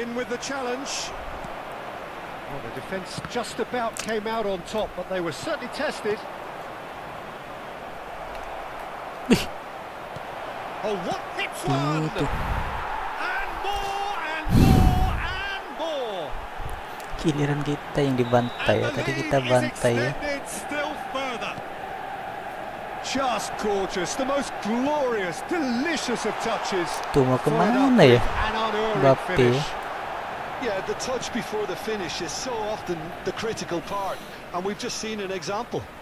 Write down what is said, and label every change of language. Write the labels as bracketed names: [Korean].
[English] In with the challenge. Well, the defence just about came out on top, but they were certainly tested. Oh, what hits one! And more, and more, and more! [Indonesian] Giliran kita yang dibantai ya. Tadi kita bantai ya. [English] Still further. Just gorgeous, the most glorious, delicious of touches. [Indonesian] Tuh mau kemana ya? Mbappe. [English] Yeah, the touch before the finish is so often the critical part, and we've just seen an example.